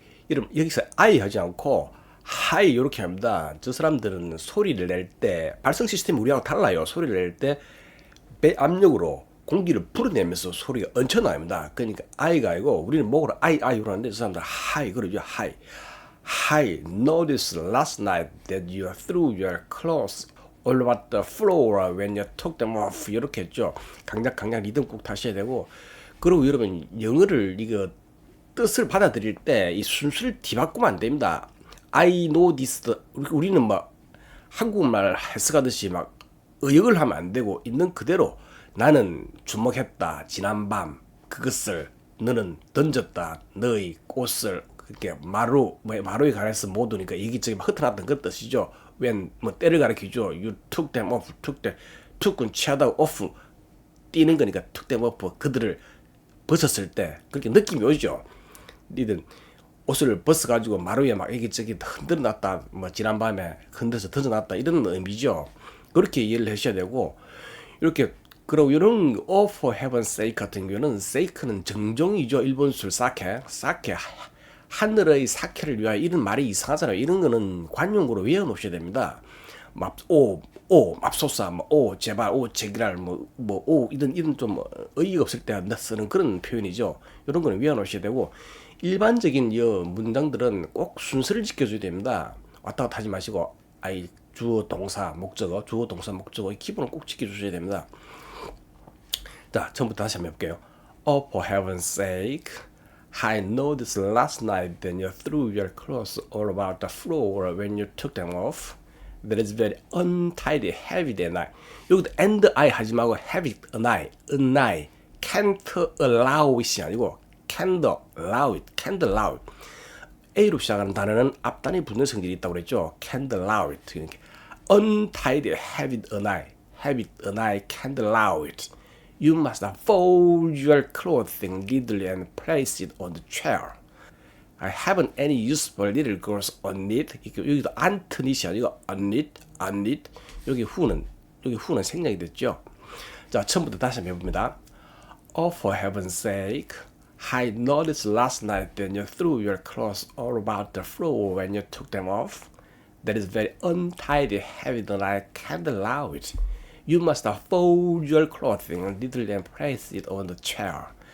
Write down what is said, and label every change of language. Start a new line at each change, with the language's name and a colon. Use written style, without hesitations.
Korean: 여기서 I 하지 않고 hi 이렇게 합니다. 저 사람들은 소리를 낼 때 발성 시스템이 우리하고 달라요. 소리를 낼 때 배 압력으로 공기를 불어내면서 소리가 얹혀나옵니다. 그러니까 I가 아니고 우리는 목으로 I로 하는데 저 사람들은 hi 그러죠.
English: I noticed last night that you threw your clothes all over the floor when you took them off.
Korean: 이렇게 했죠. 강약 리듬 꼭 다셔야 되고. 그리고 여러분 영어를 이거 뜻을 받아들일 때 이 순수를 뒤바꾸면 안 됩니다.
English: I noticed.
Korean: 우리는 막 한국말 해석하듯이 막 의역을 하면 안 되고 있는 그대로 나는 주목했다. 지난밤 그것을 너는 던졌다. 너의 꽃을 그렇게 마루에 관해서 모두니까 이기저기 흩어놨던 그 뜻이죠. when 뭐 때를 가리키죠.
English: You took them off.
Korean: took은 취하다고 off 뛰는 거니까 took them off. 그들을 벗었을 때 그렇게 느낌이 오죠. 니들 옷을 벗어가지고 마루에 막 이기저기 흔들어놨다. 뭐 지난밤에 흔들어서 던져놨다. 이런 의미죠. 그렇게 이해를 하셔야 되고 이렇게 그리고 이런 oh for heaven's sake 같은 경우는 sake는 정종이죠. 일본술 사케 하늘의 사케를 위하여 이런 말이 이상하잖아요. 이런 거는 관용구로 외워놓으셔야 됩니다. 맙소사, 제발, 제기랄, 이런 좀 의의가 없을 때 쓰는 그런 표현이죠. 이런 거는 외워놓으셔야 되고, 일반적인 문장들은 꼭 순서를 지켜줘야 됩니다. 왔다 갔다 하지 마시고, 주어, 동사, 목적어, 주어, 동사, 목적어, 이 기본을 꼭 지켜주셔야 됩니다. 자, 처음부터 다시 한번 해볼게요.
English: Oh, for heaven's sake, I noticed last night that you threw your clothes all about the floor when you took them off. That is very untidy, heavy that night. 여기도 and I 하지 말고 have it, an I. Can't allow it이 아니고 can't allow it.
Korean: A로 시작하는 단어는 앞단에 붙는 성질이 있다고 그랬죠.
English: Can't allow it. 그러니까 untidy, have it, an I, can't allow it. You must fold your clothing neatly and place it on the chair. I haven't any use for little girls on it.
Korean: 여기도 안트닛이 아니고 on it. 여기 후는 생략이 됐죠. 자, 처음부터 다시 한번 해봅니다.
English: Oh, for heaven's sake, I noticed last night that you threw your clothes all about the floor when you took them off. That is very untidy, heavy that I can't allow it. You must fold your clothing neatly and place it on the chair.